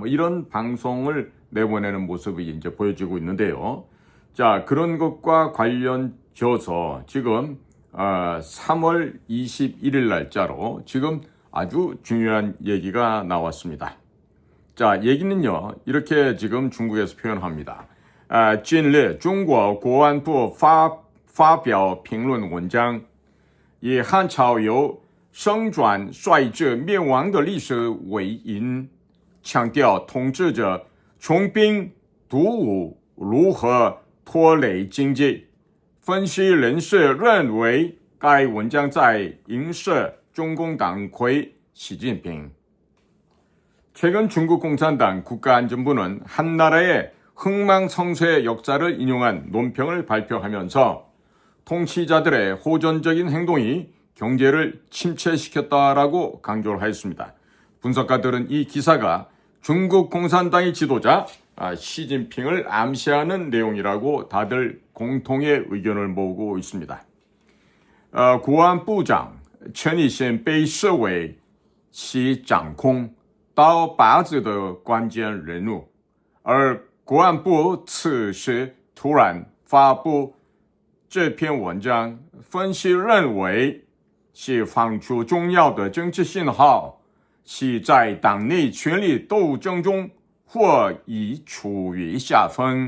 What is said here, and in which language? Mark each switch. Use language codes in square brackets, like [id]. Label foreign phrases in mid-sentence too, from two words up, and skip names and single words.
[ko] 이런 방송을 내보내는 모습이 이제 보여지고 있는데요. 자, 그런 것과 관련져서 지금 3월 21일 날짜로 지금 아주 중요한 얘기가 나왔습니다. 자, 얘기는요, 이렇게 지금 중국에서 표현합니다. [zh] 近日中国国安部发表评论文章，以汉朝由生转衰至灭亡的历史为因，强调统治者穷兵黩武如何拖累经济。分析人士认为，该文章在影射中共党魁习近平。 [ko] 최근 중국 공산당 국가안전부는 한 나라의 흥망성쇠의 역사를 인용한 논평을 발표하면서 통치자들의 호전적인 행동이 경제를 침체시켰다라고 강조를 하였습니다. 분석가들은 이 기사가 중국 공산당의 지도자 시진핑을 암시하는 내용이라고 다들 공통의 의견을 모으고 있습니다. [zh] 国安部长陈以信被视为其掌控刀把子的关键人物，而国安部此时突然发布这篇文章，分析认为是放出重要的政治信号，其在党内权力斗争中或已处于下风。